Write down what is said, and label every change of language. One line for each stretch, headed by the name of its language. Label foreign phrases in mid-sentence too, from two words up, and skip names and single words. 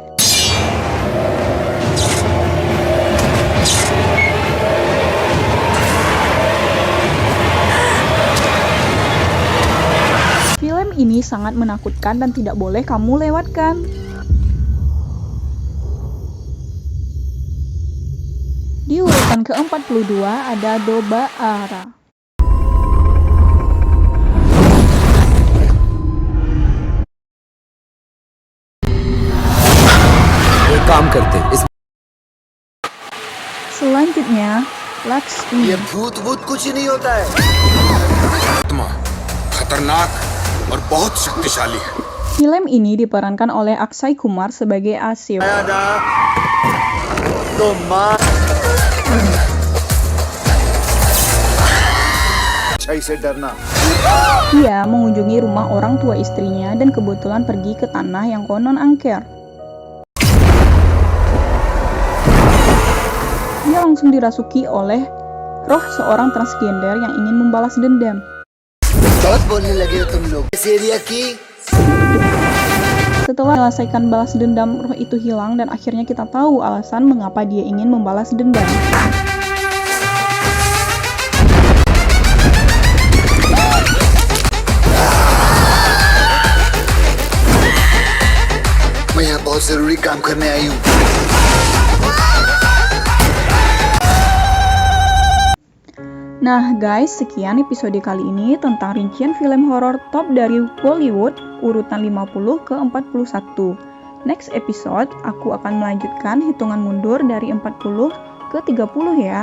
Indonesian: Film ini sangat menakutkan dan tidak boleh kamu lewatkan. Di urutan ke-42 ada Doba Ara.
Hindi: एक काम करते हैं, इस
Indonesian: Selanjutnya, Lakshmi.
Hindi: भूत भूत कुछ ही नहीं होता है आत्मा खतरनाक और बहुत शक्तिशाली है
Indonesian: Film ini diperankan oleh Akshay Kumar sebagai Asif.
Hindi: तो माँ अच्छाई से डरना
Indonesian: Dia mengunjungi rumah orang tua istrinya dan kebetulan pergi ke tanah yang konon angker. Dia langsung dirasuki oleh roh seorang transgender yang ingin membalas dendam.
Hindi: बहुत बोलने लगे हो तुम लोग इस एरिया की
Indonesian: Setelah menyelesaikan balas dendam, roh itu hilang dan akhirnya kita tahu alasan mengapa dia ingin membalas dendam.
Hindi: मैं यहाँ बहुत जरूरी काम करने आई हूँ
Indonesian: Nah guys, sekian episode kali ini tentang rincian film horor top dari Bollywood urutan 50 ke 41.
English: Next episode,
Indonesian: aku akan melanjutkan hitungan mundur dari 40 ke 30 ya.